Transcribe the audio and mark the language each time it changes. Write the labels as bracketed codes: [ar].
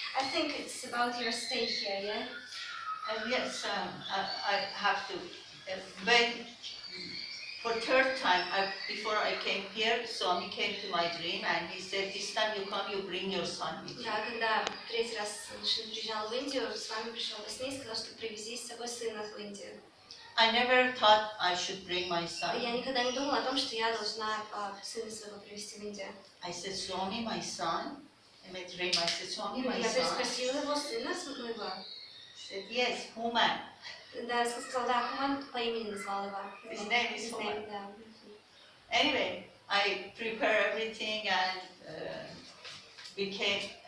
[en] I think it's about your stay here, yeah? Yes, I have to. When for 3rd time, before I came here, Swami came to my dream and he said, this time you come, you bring your son with you. [ru] Да, когда 3-й раз Нушин приезжал в Индию, с вами пришел во сне и сказал, что привези с собой сына в Индию. [en] I never thought I should bring my son. [ru] Я никогда не думала о том, что я должна сына своего привезти в Индию. [en] I said, Swami, my son. In my dream, I said, Swami, my [ru] Я [en] son. [ru] переспросила его сына своего. [en] He said, yes, Human. [ru] Да, я сказала, да, Хуман по имени назвал его. [en] His name is Human. [ru] Да. [en] Anyway, I prepare everything and we came.